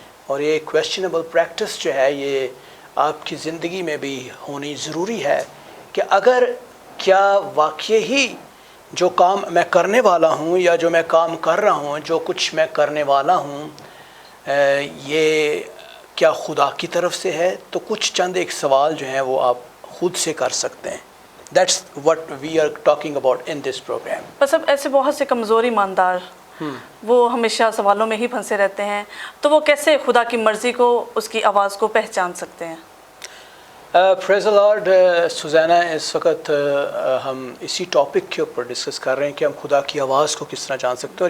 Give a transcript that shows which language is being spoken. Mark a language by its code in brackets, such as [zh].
[hi] और ये questionable practice जो है ये आपकी ज़िंदगी में भी होनी ज़रूरी है कि अगर क्या वाकई ही जो काम मैं करने वाला हूँ या जो मैं काम कर रहा हूँ, जो कुछ मैं करने वाला हूँ, ये क्या खुदा की तरफ से है। तो कुछ चंद एक सवाल जो हैं वो आप खुद से कर सकते हैं। [en] That's what we are talking about in this program. [hi] बस अब ऐसे बहुत से कमज़ोर ईमानदार वो हमेशा सवालों में ही फंसे रहते हैं, तो वो कैसे खुदा की मर्ज़ी को, उसकी आवाज़ को पहचान सकते हैं। [en] Praise the lord. [hi] सुज़ैना, इस वक्त हम इसी टॉपिक के ऊपर डिस्कस कर रहे हैं कि हम खुदा की आवाज़ को किस तरह जान सकते हैं।